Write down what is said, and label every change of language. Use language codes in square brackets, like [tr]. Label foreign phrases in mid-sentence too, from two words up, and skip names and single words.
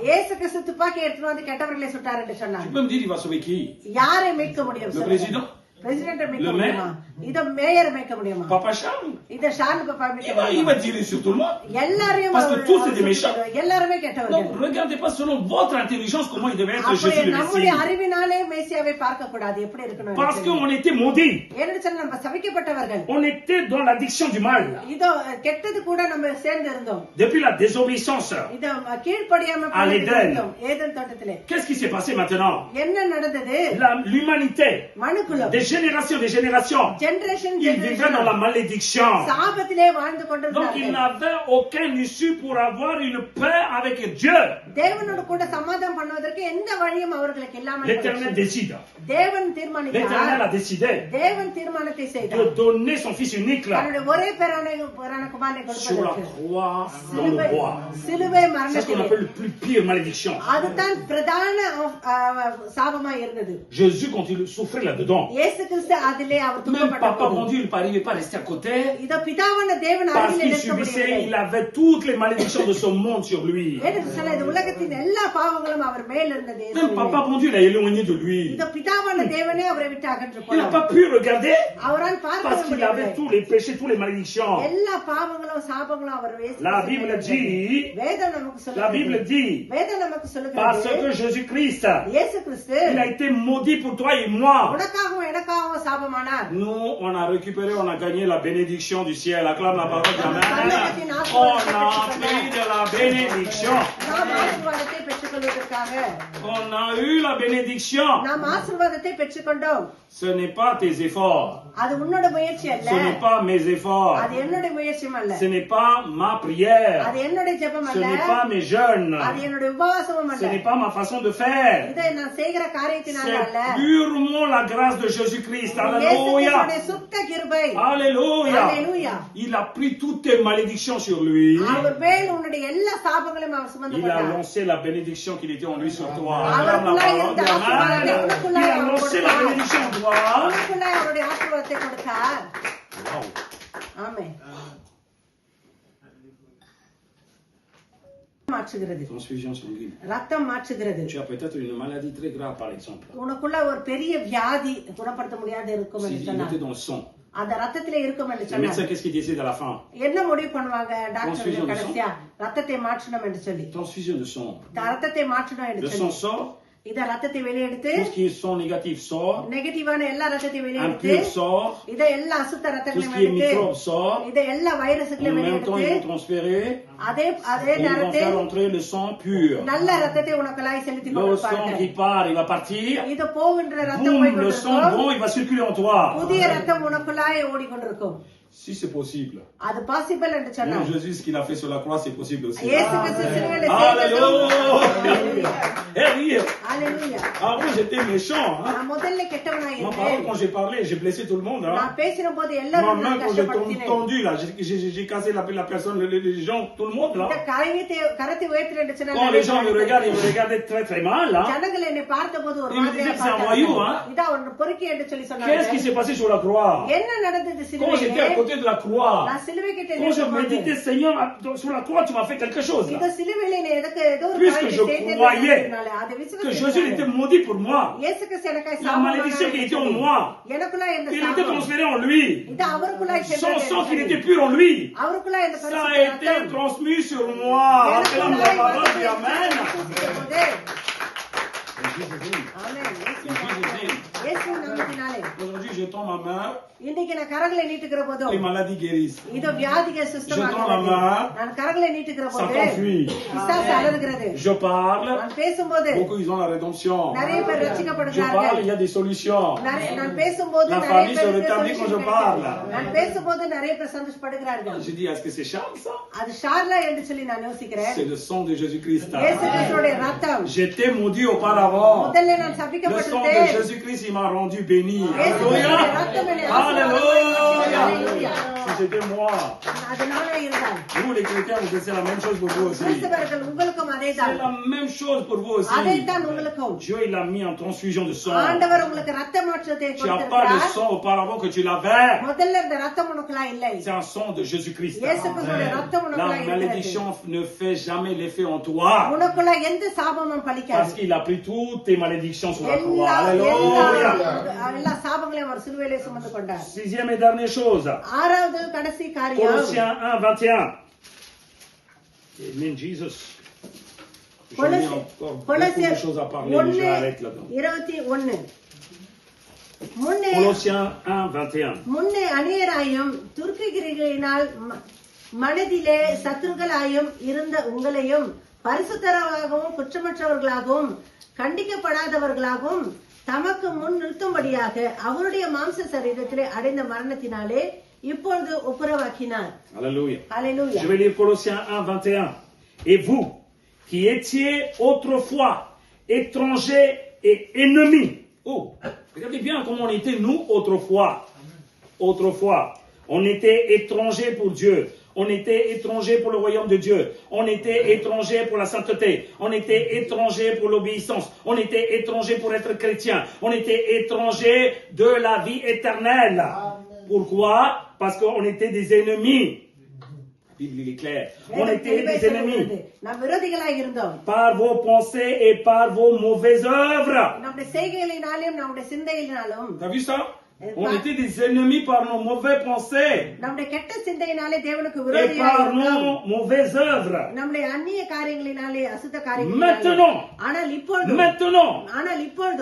[ta] இயேசு கிறிஸ்து துப்பாக்கி எடுத்துட்டு வந்து கெட்டவர்களை சுட்டார் என்று [fr] tu [ta] சொன்னார். [fr] peux me dire il va sauver qui? [ta] யாரை மீட்க முடியும்? [fr] Le [ta] சொல்லுங்க. [fr] président? [ta] பிரசிடென்ட் மீட்க [fr] Le [ta] முடியுமா? இத மேயர் மீட்க முடியுமா? [fr] Papa Charles? [ta] இத ஷான் பாப்பா மீட்க [fr] Il va [ta] முடியுமா? [fr] tirer sur tout le monde. [ta] எல்லாரையும் [fr] Parce que [ta] அவர் [fr] tous c'est des méchants. [ta] எல்லாருமே கெட்டவர்கள். [fr] Donc, regardez pas selon votre intelligence comment il devait être [ta] அப்படி [fr] Jésus le [ta] நம்முடைய [fr] Messie. [ta] அறிவினாலே மேசியாவை பார்க்க கூடாது. எப்படி இருக்கணும்? [fr] Parce qu'on était maudits. [ta] ஏன்னு சொன்னா நம்ம சபிக்கப்பட்டவர்கள். [fr] On était dans l'addiction du mal. [ta] இதோ கெட்டது கூட நம்ம சேர்ந்து இருந்தோம். [fr] Depuis la désobéissance. [ta] இத கீழ்ப்படியாம [fr] À l'Éden. [ta] இருந்தோம். ஏதேன் தோட்டத்திலே. [fr] Qu'est-ce qui s'est passé maintenant? [ta] என்ன நடந்தது? [fr] L'humanité, [ta] மனுக்குலம். [fr] des générations, [ta] ஜெனரேஷன் [fr] ils vivaient dans la malédiction. [ta] சாபத்திலே வாழ்ந்து [fr] Donc, ils [ta] கொண்டிருந்தார்கள். [fr] n'avaient aucun issue pour avoir une paix avec Dieu. [ta] தேவனோடு கூட சமாதானம் பண்ணுவதற்கு எந்த வழியும் அவர்களுக்கு இல்லாமல் [fr] L'Éternel [ta] போயிற்று. [fr] décide. [ta] தேவன் [fr] L'Éternel [ta] தீர்மானித்தார். [fr] a décidé [ta] தேவன் தீர்மானத்தை [fr] de [ta] செய்தார். [fr] donner son Fils unique là, [ta] தன்னுடைய ஒரே பேரான குமாரனை [fr] sur la [ta] கொடுப்பதற்கு. [fr] croix, dans le bois. [ta] சிலுவை [fr] C'est ce qu'on [ta] மரணத்திலே. [fr] appelle le plus pire malédiction. [ta] அதுதான் பிரதான சாபமா இருந்தது. [fr] Jésus, quand il souffrait là-dedans, [ta] இயேசு கிறிஸ்து அதிலே அவர் [fr] même Papa, [ta] துன்பப்பட்டார். [fr] bon Dieu, il n'arrivait pas à rester à côté. [ta] இத பிதாவான தேவன் [fr] Parce [ta] அருகில் [fr] qu'il [ta] நிற்க [fr] subissait, il [ta] முடியவில்லை. [fr] avait toutes les malédictions de ce monde sur lui. [ta] ஏன்னு சொன்னா இந்த உலகத்தின் எல்லா பாவங்களும் அவர் மேல் இருந்தது. [fr] Même Papa, bon Dieu, il a éloigné de lui. [ta] இந்த பிதாவான தேவனே அவரை விட்டு அகன்று [fr] Il n'a [ta] போனார். [fr] pas pu regarder [ta] அவரால் பார்க்க [fr] parce qu'il [ta] முடியவில்லை. [fr] avait tous les péchés, toutes les malédictions. [ta] எல்லா பாவங்களும் சாபங்களும் அவர் [fr] La Bible dit, [ta] வேதம் நமக்கு [fr] la Bible [ta] சொல்லுகிறது. [fr] dit, [ta] வேதம் நமக்கு [fr] parce [ta] சொல்லுகிறது. [fr] que Jésus-Christ, [ta] இயேசு கிறிஸ்து [fr] il a été maudit pour toi et moi. [ta] உனக்காகவும் எனக்காகவும் சாபமானார். [fr] Nous, on a récupéré, on a gagné la bénédiction du ciel. Acclame la parole de Amen. [ta] பரலோகத்தின் [fr] On [ta] ஆசீர்வாதத்தை [fr] a pris de la bénédiction. [ta] நாம் ஆசீர்வாதத்தை பெற்றுக்கொள்வதற்காக பெறுவோமாக. [fr] On a eu la bénédiction. [ta] நாம் ஆசீர்வாதத்தை பெற்றுக்கொண்டோம். [fr] Ce n'est pas tes efforts. [ta] அது உன்னோட முயற்சி அல்ல. [fr] Ce n'est pas mes efforts. [ta] அது என்னுடைய முயற்சியும் அல்ல. [fr] Ce n'est pas ma prière. [ta] அது என்னுடைய ஜெபம் [fr] Ce [ta] அல்ல. [fr] n'est pas mes jeûnes. [ta] அது என்னுடைய உபவாசமும் [fr] Ce [ta] அல்ல. [fr] n'est pas ma façon de faire. [ta] இதை நான் செய்கிற காரியத்தினால அல்ல. [fr] C'est purement la grâce de Jésus-Christ. [ta] இயேசு [fr] Alléluia. [ta] கிறிஸ்துவின் சுத்த கிருபை. [fr] Alléluia. Alléluia. Il a pris toutes tes malédictions sur lui. [ta] அவர் மேல் உன்னுடைய எல்லா சாபங்களையும் அவர் சுமந்து [fr] Il a [ta] கொண்டார். [fr] lancé la bénédiction qu'il était en lui sur toi. Ah, Acclame la voilà, parole il de a Amen. lancé Il a lancé la bénédiction en toi. [ta] உனக்குள்ளே அவருடைய ஆசீர்வாதத்தை கொடுத்தார். [fr] Wow. [ta] ஆமென். மாற்றுகிறது. [fr] Transfusion sanguine. [ta] ரத்தம் மாற்றுகிறது. [fr] Tu as peut-être une maladie très grave, par exemple. [ta] உனக்குள்ள ஒரு பெரிய வியாதி குணப்படுத்த முடியாத இருக்கும் என்று [fr] S'il était [ta] சொன்னார். [fr] dans le sang. [ta] அந்த ரத்தத்திலே இருக்கும் என்று [fr] Le [ta] சொன்னார். [fr] médecin, qu'est-ce qu'il décide à la fin? [ta] என்ன முடிவு பண்ணுவாங்க [fr] Transfusion [ta] டாக்டர் [fr] de [ta] கடைசியா ரத்தத்தை மாற்றணும் என்று சொல்லி [fr] Transfusion de sang. [ta] ரத்தத்தை மாற்றணும் என்று [fr] Le sang [ta] சொல்லி [fr] sort. [ta] இத ரத்தத்தை வெளியெடுத்து [fr] Tout ce qui est sang négatif sort. [ta] நெகட்டிவான எல்லா ரத்தத்தையும் வெளியெடுத்து [fr] Impur sort. [ta] இத எல்லா அசுத்த [fr] Tout ce [ta] ரத்தங்களையும் [fr] qui est [ta] எடுத்து [fr] microbe sort. [ta] இத எல்லா [fr] En [ta] வைரசுகளையும் [fr] même temps, ils [ta] வெளியெடுத்து [fr] vont transférer. [ta] அதே [fr] Et ils vont [ta] நேரத்தில் [fr] faire entrer le sang pur. [ta] நல்ல ரத்தத்தை உனக்குள்ளாய் செலுத்தி [fr] Le sang [ta] கொண்டிருப்பார்கள். [fr] qui part, il va partir. [ta] இது போகின்ற ரத்தம் [fr] Boum, [ta] போய் [fr] le sang [ta] கொண்டிருக்கும். [fr] bon, il va circuler en toi. [ta] புதிய ரத்தம் உனக்குள்ளாய் ஓடிக்கொண்டிருக்கும். [fr] Si c'est possible. [ta] அது பாசிபிள் என்று [fr] Même [ta] சொன்னார். [fr] Jésus, ce qu'il a fait sur la croix, c'est possible aussi. [ta] இயேசு கிறிஸ்து சிலுவையில [fr] Alléluia. Eh oui. [ta] ஹalleluya. [fr] Avant, j'étais méchant. Hein. [ta] நான் முதல்ல கெட்டவனாய் [fr] Moi, par [ta] இருந்தேன். [fr] contre, quand j'ai parlé, j'ai blessé tout le monde. Hein. [ta] நான் பேசின போது [fr] Moi, [ta] எல்லாரும் [fr] même [ta] நான் [fr] quand j'ai [ta] கஷ்டப்படுத்தினேன். [fr] tendu, là, j'ai cassé la personne, les gens, tout le monde, [ta] இந்த [fr] là. [ta] கரத்தை உயர்த்தி என்று சொன்னால் [fr] Quand les gens me regardent, ils me regardaient très très mal. Hein. [ta] ஜனங்கள் என்னை பார்த்தபோது ஒரு [fr] Il me [ta] மாதிரியா [fr] disait que c'est un voyou, hein. [ta] பார்த்தார்கள். இதா ஒன்று பொறுக்கி என்று சொல்லி [fr] Qu'est-ce qui [ta] சொன்னாங்க. [fr] s'est passé sur la croix? [ta] என்ன நடந்தது [fr] Quand j'étais à [ta] சிலுவையிலே? [fr] côté de la croix, [ta] நான் சிலுவை கிட்ட [fr] quand je [ta] நிற்கும்போது, [fr] méditais, Seigneur, sur la croix, tu m'as fait quelque chose. [ta] இந்த [fr] Là. [ta] சிலுவையிலே நீ எனக்கு ஏதோ ஒரு [fr] Puisque [ta] காரியத்தை [fr] je [ta] செய்தேன்னு [fr] croyais [ta] சொன்னதுனால, அதை [fr] Que Jésus [ta] விசுவாசித்தார்கள். [fr] était maudit pour moi. [ta] இயேசு கிறிஸ்து எனக்காய் [fr] La [ta] சாபமானார் [fr] malédiction qui [ta] என்று [fr] était en [ta] சொல்லி, [fr] moi, [ta] எனக்குள்ளாய் இந்த [fr] il était [ta] சாபம், [fr] transféré en lui. [ta] இது அவருக்குள்ளாய் [fr] Son [ta] சென்றது [fr] sang [ta] என்று [fr] qu'il [ta] சொல்லி, [fr] était pur en lui. [ta] அவருக்குள்ளாய் இந்த [fr] Ça a [ta] பரிசுத்த [fr] été [ta] ரத்தம் [fr] transmis sur moi. Acclame la [ta] எனக்குள்ளாய் [fr] parole, dis [ta] வந்து [fr] Amen. [ta] பூசித்தபோது, [en] In Jesus' name. [ta] ஆமென். [en] In Jesus' name. [ta] இயேசுவின் நாமத்தினாலே [fr] Aujourd'hui, je tends ma main, [ta] இன்னைக்கு நான் கரங்களை நீட்டுகிற போதும் [fr] les maladies guérissent. [ta] இதோ வியாதிகள் சுத்தமாகிறது. நான் கரங்களை நீட்டுகிற போது [fr] Satan fuit. [ta] பிசாசு அலறுகிறது. [fr] Je parle, [ta] நான் பேசும்போது [fr] beaucoup ils ont la rédemption. [ta] நிறைய பேர் [fr] Je parle, [ta] ரட்சிக்கப்படுகிறார்கள். [fr] il y a des solutions. [ta] நான் பேசும்போது [fr] La [ta] நிறைய [fr] famille se [ta] பேருக்கு [fr] rétablit quand je [ta] solution [fr] parle. [ta] கிடைக்கும். நான் பேசும்போது நிறைய பேர் சந்தோஷப்படுகிறார்கள். [fr] Je dis, est-ce que c'est Charles ça? [ta] அது ஷார்லா என்று சொல்லி நான் யோசிக்கிறேன். [fr] C'est le sang de Jésus-Christ. [ta] இயேசு கிறிஸ்துவோட ரத்தம். [fr] J'étais maudit auparavant. [ta] முதல்ல நான் [fr] Le sang de [ta] சபிக்கப்பட்டிருந்தேன். [fr] Jésus-Christ, il m'a rendu béni. [ta] இயேசு கிறிஸ்துவோட ரத்தம் என்னை [fr] Alléluia. Alléluia. Si c'était moi, [ta] அது நானா இருந்தால் [fr] vous les chrétiens, vous faites la même chose pour vous aussi. [ta] கிறிஸ்தவர்கள் உங்களுக்கும் அதேதான். [fr] C'est la même chose pour vous aussi. [ta] அதைத்தான் உங்களுக்கும். [fr] Dieu, il a mis en transfusion de sang. [ta] ஆண்டவர் உங்களுக்கு ரத்த மாற்றத்தை [fr] Tu n'as pas de [ta] கொடுத்திருக்கிறார். [fr] sang auparavant que tu l'avais. [ta] முதல்ல இந்த ரத்தம் உனக்குலாம் இல்லை. [fr] C'est un sang de Jésus-Christ. [ta] இயேசு கிறிஸ்துவோட ரத்தம் [fr] La [ta] உனக்குலாம் இருக்கிறது. [fr] malédiction ne fait jamais l'effet en toi. [ta] உனக்குள்ள எந்த சாபமும் [fr] Parce [ta] பலிக்காது. [fr] qu'il a pris toutes tes malédictions sur la croix. [ta] எல்லா [fr] Alléluia. [ta] எல்லா சாபங்களையும் அவர் சிலுவையிலே சுமந்து கொண்டார். [fr] Sixième et dernière chose. [ta] ஆறாவது கடைசி காரியம் [fr] Colossiens 1, 21. Amen, Jesus. J'en ai encore beaucoup de choses à parler, mais je m'arrête là-dedans. [ta] 21 முன்னே [fr] Colossiens 1, 21. [ta] முன்னே அநேகராயும் துர்க்கிகிரிகளினால் மனதிலே சத்துருக்களாயும் இருந்த உங்களையும் பரிசுத்தராகவும் குற்றமற்றவர்களாகவும் கண்டிக்கப்படாதவர்களாகவும் தமக்கு முன் நிறுத்தும்படியாக அவருடைய மாம்ச சரீரத்திலே அடைந்த மரணத்தினாலே இப்பொழுது ஒப்புரவாக்கினார். [fr] Alléluia. Alléluia. Je vais lire Colossiens 1, 21. Et vous, qui étiez autrefois étrangers et ennemis. Oh, regardez bien comment on était nous autrefois. Autrefois, on était étrangers pour Dieu. On était étrangers pour le royaume de Dieu. On était étrangers pour la sainteté. On était étrangers pour l'obéissance. On était étrangers pour être chrétien. On était étrangers de la vie éternelle. Pourquoi? Parce qu'on était des ennemis. La Bible est claire. On était des ennemis [ta] நாம் விரோதிகளாய் இருந்தோம். [fr] par vos pensées et par vos mauvaises œuvres. [ta] நம்முடைய செய்கைகளினாலும் நம்முடைய சிந்தைகளினாலும். [fr] T'as vu ça? On était des ennemis par nos mauvaises pensées [ta] நம்முடைய கெட்ட சிந்தையினாலே தேவனுக்கு [fr] et [ta] விரோதியாக [fr] par [ta] இருந்தோம். [fr] nos mauvaises œuvres. [ta] நம்முடைய அந்நிய காரியங்களினாலே அசுத்த காரியங்களினாலே ஆனால் இப்பொழுது